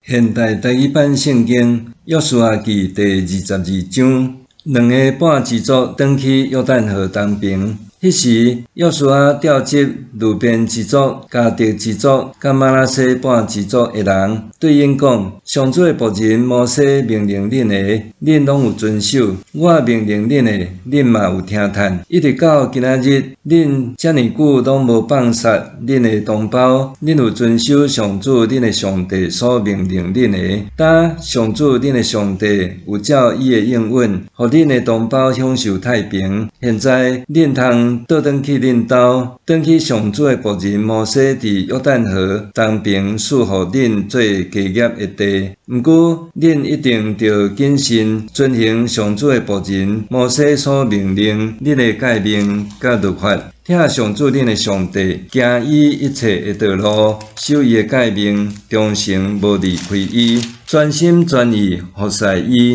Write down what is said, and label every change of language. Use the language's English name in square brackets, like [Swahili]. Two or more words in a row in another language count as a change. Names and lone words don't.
[Min Nan Chinese] 现代台语版圣经约书亚记第22章，2个半支族转去约旦河东边。迄时，约书亚调集路边支族、迦得支族、甲玛拿西半支族的人，对因讲：上主的仆人摩西命令恁的，恁拢有遵守；我命令恁的，恁嘛有听叹。一直到今仔日，恁遮尔久拢无放杀恁的同胞，恁有遵守上主恁的上帝所命令恁的。当上主恁的上帝有照伊的应允，互恁的同胞享受太平。现在恁通倒转去恁兜，转去上主的仆人摩西伫约旦河东边赐予恁做家业的地。毋过，恁一定要谨慎遵行上主的仆人摩西所命令恁的诫命甲律法，听上主恁的上帝，行伊一切的道路，守伊的诫命，忠诚无离开伊，专心专意服侍伊。